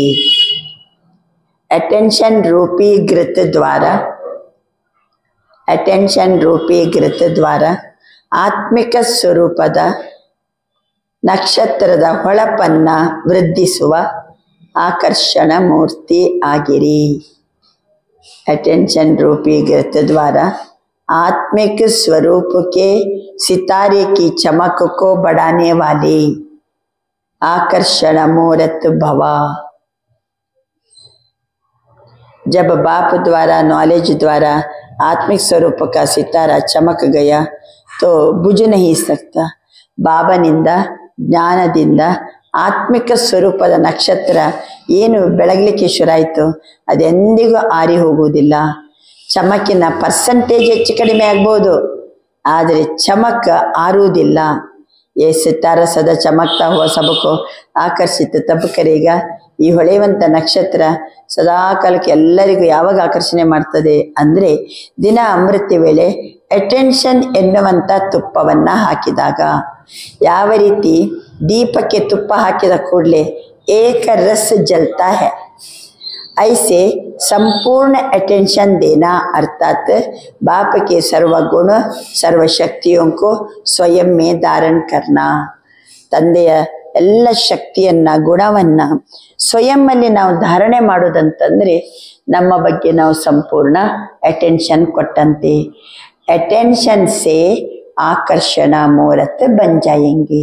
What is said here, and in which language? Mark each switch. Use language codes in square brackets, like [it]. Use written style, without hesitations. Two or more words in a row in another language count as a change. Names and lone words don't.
[kn] ಅಟೆನ್ಷನ್ ರೂಪಿ ಘೃತ ದ್ವಾರ ಆತ್ಮಿಕ ಸ್ವರೂಪದ ನಕ್ಷತ್ರದ ಹೊಳಪನ್ನ ವೃದ್ಧಿಸುವ ಆಕರ್ಷಣ ಮೂರ್ತಿ ಆಗಿರಿ. [hi] अटेंशन रूपी घृत द्वारा आत्मिक स्वरूप के सितारे की चमक को बढ़ाने वाले आकर्षण मूर्त भवा. जब बाप द्वारा नॉलेज द्वारा आत्मिक स्वरूप का सितारा चमक गया तो बुझ नहीं सकता. [kn] ಬಾಬನಿಂದ ಜ್ಞಾನದಿಂದ ಆತ್ಮಿಕ ಸ್ವರೂಪದ ನಕ್ಷತ್ರ ಏನು ಬೆಳಗಲಿಕ್ಕೆ ಶುರುವಾಯಿತು ಅದೆಂದಿಗೂ ಆರಿ ಹೋಗುವುದಿಲ್ಲ. ಚಮಕಿನ ಪರ್ಸೆಂಟೇಜ್ ಹೆಚ್ಚು ಕಡಿಮೆ ಆಗ್ಬೋದು, ಆದರೆ ಚಮಕ್ ಆರುವುದಿಲ್ಲ. [hi] ये सितारा सदा चमकता हुआ सबको आकर्षित तब करेग. [kn] ಈ ಹೊಳೆಯುವಂಥ ನಕ್ಷತ್ರ ಸದಾ ಕಾಲಕ್ಕೆ ಎಲ್ಲರಿಗೂ ಯಾವಾಗ ಆಕರ್ಷಣೆ ಮಾಡ್ತದೆ ಅಂದರೆ ದಿನ ಅಮೃತ ವೇಳೆ ಅಟೆನ್ಷನ್ ಎನ್ನುವಂಥ ತುಪ್ಪವನ್ನು ಹಾಕಿದಾಗ. ಯಾವ ರೀತಿ ದೀಪಕ್ಕೆ ತುಪ್ಪ ಹಾಕಿದ ಕೂಡಲೇ [hi] एक रस जलता है, ऐसे संपूर्ण अटेंशन देना अर्थात बाप के सर्वगुण सर्वशक्तियों को स्वयं में धारण करना. [kn] ತಂದೆಯ ಎಲ್ಲ ಶಕ್ತಿಯನ್ನ ಗುಣವನ್ನ ಸ್ವಯಂನಲ್ಲಿ ನಾವು ಧಾರಣೆ ಮಾಡೋದಂತಂದ್ರೆ ನಮ್ಮ ಬಗ್ಗೆ ನಾವು ಸಂಪೂರ್ಣ ಅಟೆನ್ಷನ್ ಕೊಟ್ಟಂತೆ. [hi] अटेंशन से आकर्षण मूरत बन जायेंगे.